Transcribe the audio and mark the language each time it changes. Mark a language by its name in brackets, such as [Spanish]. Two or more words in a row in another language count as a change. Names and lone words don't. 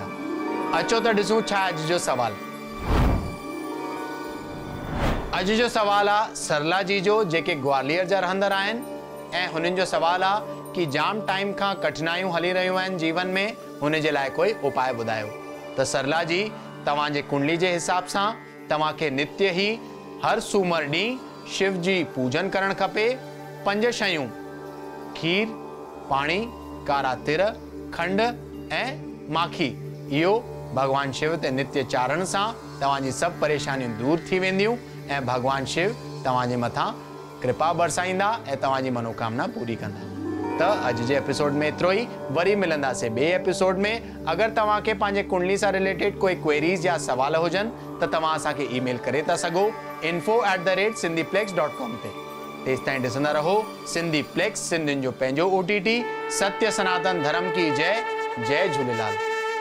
[Sindhi] अचो त ॾिसूं छा अॼु जो सवाल। अॼु जो सवाल आहे सरला जी जो, जेके ग्वालियर जा रहंदड़ आहिनि ऐं हुननि जो सवाल आहे कि जाम टाइम खां कठिनाइयूं हली रहियूं आहिनि जीवन में, हुन जे लाइ कोई उपाय ॿुधायो। त सरला जी, तव्हांजे कुंडली जे हिसाब सां तव्हांखे नित्य ई हर सूमर ॾींहुं शिव जी पूजन करणु खपे। 5 शयूं खीर, पाणी, कारा तिर, खंड ऐं माखी, इहो भगवान शिव ते नित्य चारण सां तव्हांजी सभु परेशानियूं दूर थी वेंदियूं ऐं भगवान शिव तव्हांजे मथां कृपा बरसाईंदा ऐं तव्हांजी मनोकामना पूरी कंदा। त अॼु जे एपिसोड में एतिरो ई। वरी मिलंदासीं ॿिए एपिसोड में। अगरि तव्हांखे पंहिंजे कुंडली सां रिलेटेड कोई क्वेरीज़ या सवाल हुजनि त तव्हां असांखे ईमेल करे था सघो info@sindhiplex.com ते। तेसि ताईं ॾिसंदा रहो सिंधीप्लेक्स, सिंधियुनि जो पंहिंजो OTT। [Hindi] सत्य सनातन धर्म की जय। जय झूलेलाल।